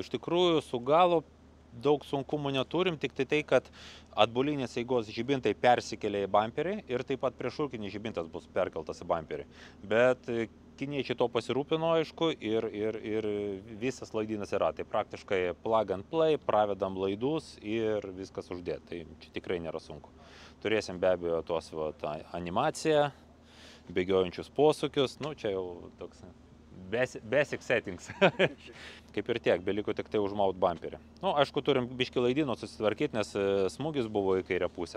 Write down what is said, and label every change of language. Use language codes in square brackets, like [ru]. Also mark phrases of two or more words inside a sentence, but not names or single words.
[lt] Iš tikrųjų, su galo daug sunkumų neturim, tik tai, kad atbulinės eigos žibintai persikelia į bamperį ir taip pat priešrūkinis žibintas bus perkeltas į bamperį. Bet kiniečiai to pasirūpino, aišku, ir visas laidynas yra. Tai praktiškai [en] plug and play, [lt] pravedam laidus ir viskas uždėt. Tai čia tikrai nėra sunku. Turėsim be abejo tos animaciją, bėgiojančius posūkius, nu čia jau toks [en] basic settings. [lt] Kaip ir tiek, beliko tik tai užmaut bamperį. Nu, aišku, turim biškį laidino susitvarkyti, nes smūgis buvo į kairę pusę.